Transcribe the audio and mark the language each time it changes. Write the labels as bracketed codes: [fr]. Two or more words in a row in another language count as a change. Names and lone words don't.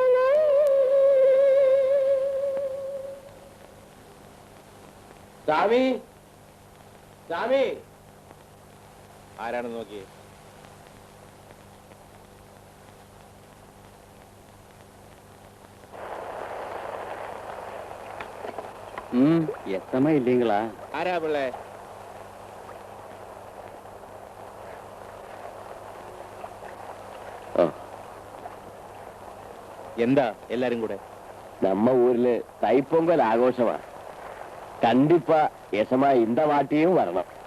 [ml] സ്വാമി സ്വാമി ആരാണെന്ന് നോക്കിയേ. [ta] எத்தமா இல்லீங்களா? [ml] ആരാ പിള്ളേ? എന്താ എല്ലാരും കൂടെ? [ta] நம்ம ஊர்ல தைப்பொங்கல் ஆഘോஷமா. கண்டிப்பா எசமா இந்த வாட்டியும் வரணும்.